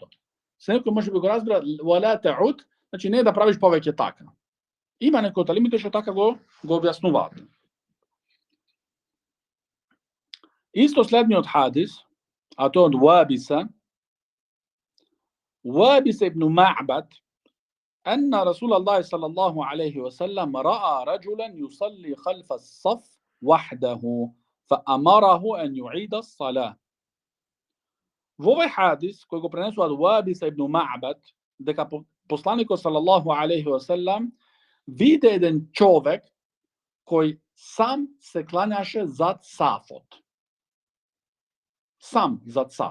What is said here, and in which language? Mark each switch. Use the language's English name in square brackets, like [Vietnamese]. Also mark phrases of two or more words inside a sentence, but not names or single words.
[Macedonian] Се некој може би го разбира вала теуд, значи не да правиш повеќе така. Има некои од алимите што така го објаснуваат. Исто следниот хадис, а тоа од Вабиса ибн Ма'бад, [Arabic] أن رسول الله صلى الله عليه وسلم رأى رجلا يصلي خلف الصف وحده فأمره أن يعيد الصلاة. [Macedonian] Во овој хадис, кој го пренесува од Вабиса ибн Ма'бад, дека посланикот [Arabic] صلى الله عليه وسلم [Macedonian] виде еден човек кој сам се клањаше зад сафот. Сам зад саф.